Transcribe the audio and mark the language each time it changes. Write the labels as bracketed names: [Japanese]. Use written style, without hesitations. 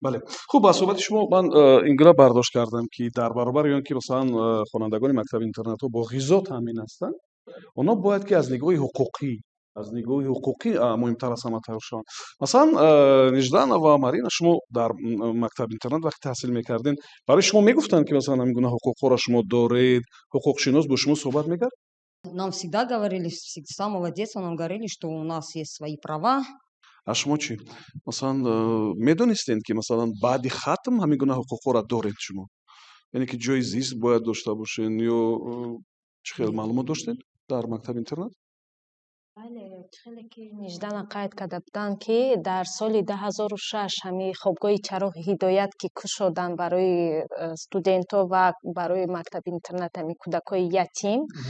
[Tajik] бале, хуб, аз суҳбати шумо ман ин гуна бардошт кардам ки дар баробари он ки масалан хонандагони мактаби интернатҳо бо ғизо таъмин ҳастанд, онҳо бояд ки аз нигоҳи ҳуқуқӣ муҳимтар аз ҳама тавр шаванд. Масалан Ниждана ва Марина, шумо дар мактаби интернат вақте таҳсил мекардед, барои шумо мегуфтанд ки масалан ҳамин гуна ҳуқуқҳоро шумо доред, ҳуқуқшинос бо шумо суҳбат мекард? [Russian] Нам всегда говорили, с самого детства нам говорили, что у нас есть свои права. [Tajik] а шумо чӣ? Масалан, медонистед, ки масалан баъди хатм ҳамин гуна ҳуқуқҳоро доред шумо? Яъне ки ҷои зист бояд дошта бошед ё чӣ хел маълумот доштед дар мактаби интернат? бале хеле ки ниждана қайд карда буданд ки дар соли 2006 ҳамин хобгоҳи чароғи ҳидоят ки кушодан барои студентҳо ва барои мактаби интернат ҳамин кӯдакҳои ятим.